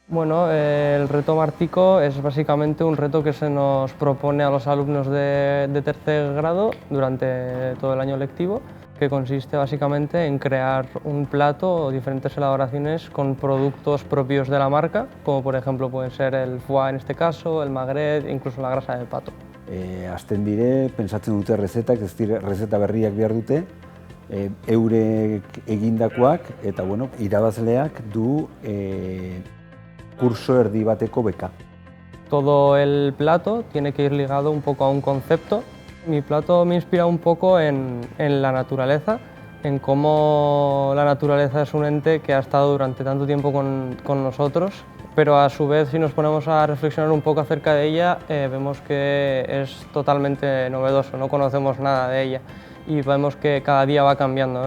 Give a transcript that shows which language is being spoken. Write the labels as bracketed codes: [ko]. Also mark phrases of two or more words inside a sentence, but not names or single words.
[es] Bueno, el reto Mártico es básicamente un reto que se nos propone a los alumnos de tercer grado durante todo el año lectivo, que consiste básicamente en crear un plato o diferentes elaboraciones con productos propios de la marca, como por ejemplo pueden ser el foie en este caso, el magret, incluso la grasa de pato. [eu] Hasten dire, pentsatzen dute rezetak, ez dire rezeta berriak behar dute, eurek egindakoak, eta bueno, irabazleak du kurso erdi bateko beka. [es] Todo el plato tiene que ir ligado un poco a un concepto. Mi plato me inspira un poco en la naturaleza, en cómo la naturaleza es un ente que ha estado durante tanto tiempo con nosotros, pero a su vez si nos ponemos a reflexionar un poco acerca de ella, vemos que es totalmente novedoso, no conocemos nada de ella y vemos que cada día va cambiando, ¿no?